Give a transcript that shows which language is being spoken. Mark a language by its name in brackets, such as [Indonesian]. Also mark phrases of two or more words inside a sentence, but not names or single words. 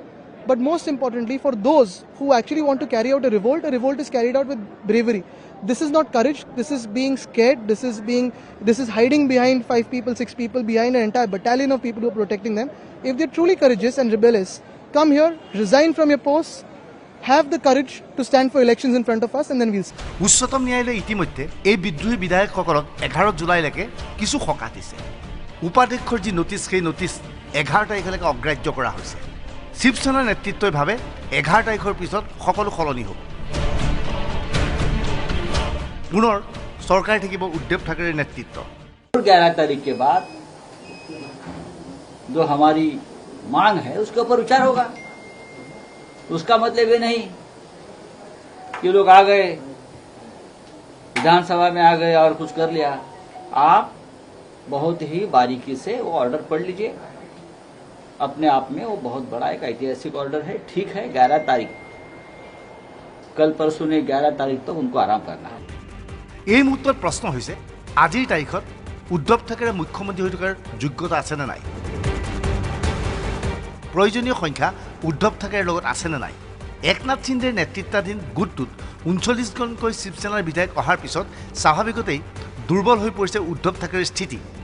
[English] But most importantly, for those who actually want to carry out a revolt is carried out with bravery. This is not courage. This is being scared. This is hiding behind 5 people, 6 people, behind an entire battalion of people who are protecting them. If they're truly courageous and rebellious, come here, resign from your posts, have the courage to stand for elections in front of us, and then we'll see. [Assamese] উচ্চতম ন্যায়ালয়ে ইতিমধ্যে এই বিদ্ৰোহী বিধায়কসকলক 11 জুলাইলৈকে কিছু সকাহ দিছে। উপাধ্যক্ষৰ যি নটিছ, সেই নটিছ 11 তাৰিখলৈকে অগ্ৰাহ্য কৰা হৈছে। শিৱসেনাৰ নেতৃত্বই ভাবে 11 তাৰিখৰ পিছত সকলো সলনি হ'ব। পুনৰ চৰকাৰ থাকিব উদ্ধৱ ঠাকৰেৰ নেতৃত্ব। [Hindi] 11 तारीख के बाद जो हमारी मांग है उसके ऊपर विचार होगा। उसका मतलब ये नहीं कि लोग आ गए विधानसभा में आ गए और कुछ कर लिया। आप बहुत ही बारीकी से वो ऑर्डर पढ़ लीजिए। अपने आप में वो बहुत बड़ा एक ऐतिहासिक ऑर्डर है। ठीक है, 11 तारीख, कल परसों ने 11 तारीख तक उनको आराम करना है। [Assamese] এই মুহূৰ্তত প্ৰশ্ন হৈছে আজিৰ তাৰিখত উদ্ধৱ ঠাকৰে মুখ্যমন্ত্ৰী হৈ থকাৰ যোগ্যতা আছেনে নাই? প্ৰয়োজনীয় সংখ্যা উদ্ধৱ ঠাকৰেৰ লগত আছেনে নাই? একনাথ সিন্ধেৰ নেতৃত্বাধীন গোটটোত ৩৯জনকৈ শিৱসেনাৰ বিধায়ক অহাৰ পিছত স্বাভাৱিকতেই দুৰ্বল হৈ পৰিছে উদ্ধৱ ঠাকৰেৰ স্থিতি।